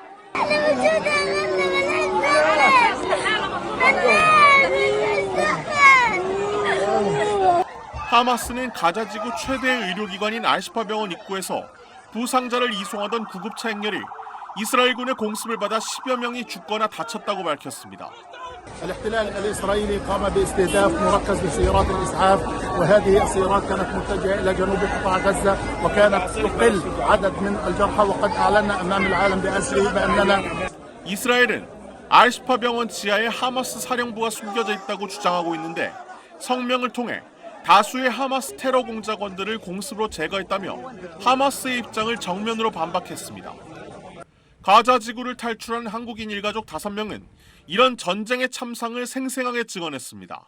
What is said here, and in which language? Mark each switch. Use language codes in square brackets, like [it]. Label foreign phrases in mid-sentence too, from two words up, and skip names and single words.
[ko] 하마스는 가자지구 최대 의료기관인 알시파 병원 입구에서 부상자를 이송하던 구급차 행렬이 이스라엘군의 공습을 받아 10여 명이 죽거나 다쳤다고 밝혔습니다. [ar] الاحتلال الإسرائيلي قام باستهداف مركز لسيارات الإسعاف وهذه السيارات كانت متجهة إلى جنوب قطاع غزة وكانت تقل عدد من الجرحى وقد أعلنا أمام العالم بأسره بأننا [ko] 이스라엘은 알시파 병원 지하에 하마스 사령부가 숨겨져 있다고 주장하고 있는데 성명을 통해 다수의 하마스 테러 공작원들을 공습으로 제거했다며 하마스의 입장을 정면으로 반박했습니다. 가자 지구를 탈출한 한국인 일가족 5명은 이런 전쟁의 참상을 생생하게 증언했습니다.